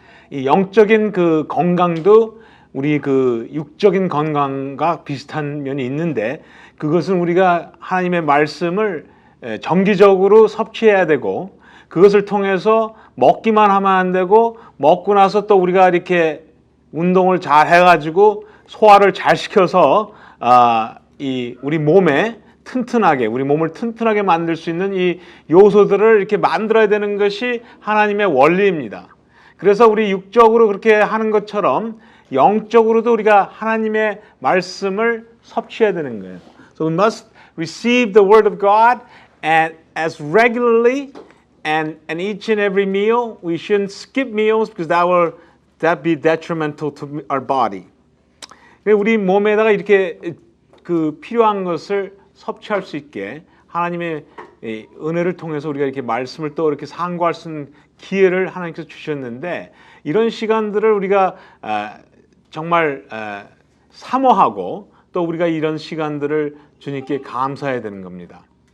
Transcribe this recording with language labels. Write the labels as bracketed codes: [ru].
[ko] 이 영적인 그 건강도 우리 그 육적인 건강과 비슷한 면이 있는데, 그것은 우리가 하나님의 말씀을 정기적으로 섭취해야 되고, 그것을 통해서 먹기만 하면 안 되고, 먹고 나서 또 우리가 이렇게 운동을 잘 해가지고 소화를 잘 시켜서 우리 몸에 우리 몸을 튼튼하게 만들 수 있는 이 요소들을 이렇게 만들어야 되는 것이 하나님의 원리입니다. 그래서 우리 육적으로 그렇게 하는 것처럼 영적으로도 우리가 하나님의 말씀을 섭취해야 되는 거예요. [en] So we must receive the word of God and as regularly and each and every meal. We shouldn't skip meals because that be detrimental to our body. [ko] 우리 몸에다가 이렇게 그 필요한 것을 섭취할 수 있게 하나님의 은혜를 통해서 우리가 이렇게 말씀을 또 이렇게 상고할 수 있는 기회를 하나님께서 주셨는데, 이런 시간들을 우리가 정말 사모하고 또 우리가 이런 시간들을 주님께 감사해야 되는 겁니다.